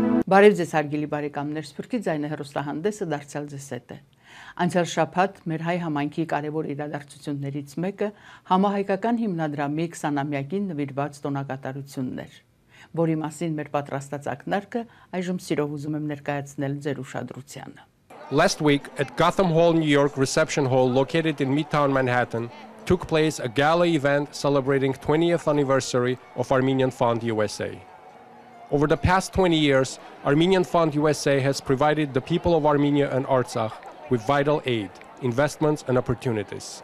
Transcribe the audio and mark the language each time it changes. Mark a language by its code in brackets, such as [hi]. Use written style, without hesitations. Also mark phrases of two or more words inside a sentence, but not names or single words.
[hy] Բարև ձեզ հարգելի բարեկամներ, Սփյուռքի ձայնը հեռուստահանդեսը դարձյալ ձեզ հետ է։ Անցյալ շաբաթ մեր հայ համայնքի կարևոր իրադարձություններից մեկը համահայկական հիմնադրամի 20-ամյակին նվիրված տոնակատարությունն էր, որի մասին մեր պատրաստած ակնարկը այժմ սիրով ուզում եմ ներկայացնել ձեր ուշադրությանը։ [en] Last week at Gotham Hall, New York Reception Hall located in Midtown Manhattan took place a gala event celebrating 20th anniversary of Armenian Fund USA. Over the past 20 years, Armenian Fund USA has provided the people of Armenia and Artsakh with vital aid, investments and opportunities.